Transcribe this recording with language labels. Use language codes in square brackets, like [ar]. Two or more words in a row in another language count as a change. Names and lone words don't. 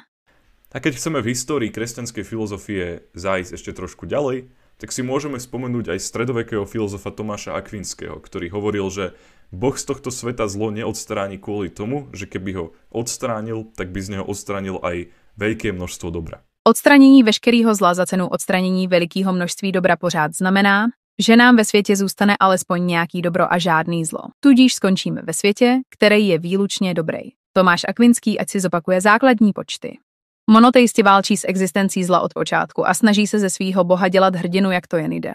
[sk] A keď chceme v histórii kresťanskej filozofie zájsť ešte trošku ďalej, tak si môžeme spomenúť aj stredovekého filozofa Tomáša Akvinského, ktorý hovoril, že Boh z tohto sveta zlo neodstráni kvôli tomu, že keby ho odstránil, tak by z neho odstránil aj veľké množstvo dobra. [cs] Odstranění veškerého zla za cenu odstranění velikého množství dobra pořád znamená, že nám ve světě zůstane alespoň nějaký dobro a žádný zlo. Tudíž skončíme ve světě, který je výlučně dobrý. Tomáš Akvinský ať si zopakuje základní počty. Monoteisti válčí s existencí zla od počátku a snaží se ze svýho boha dělat hrdinu, jak to jen jde.